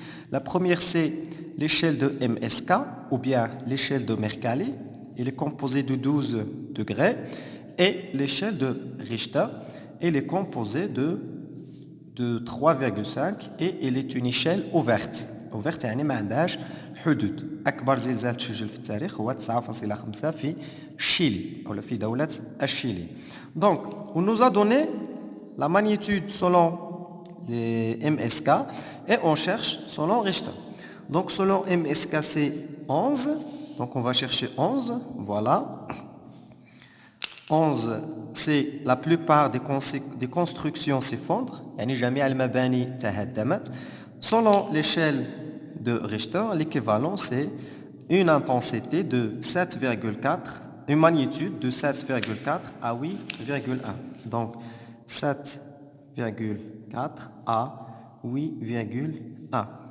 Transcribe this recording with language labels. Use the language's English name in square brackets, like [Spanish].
[French] La première, c'est l'échelle de MSK ou bien l'échelle de Mercalli. Elle est composée de 12 degrés. Et l'échelle de Richter, elle est composée de 3,5 et elle est une échelle ouverte. [Arabic] Ouverte يعني ما عندهاش حدود. أكبر زلزال تسجل في التاريخ هو 9.5 في الشيلي أو في دولة الشيلي. [French] Donc, on nous a donné la magnitude selon les MSK et on cherche selon Richter. Donc, selon MSK, c'est 11. Donc, on va chercher 11. Voilà. 11, c'est la plupart des constructions s'effondrent. [Arabic] يعني جميع المباني تهدمت. [French] Selon l'échelle de Richter, l'équivalent c'est une intensité de 7,4, une magnitude de 7,4 à 8,1. Donc 7,4 à 8,1.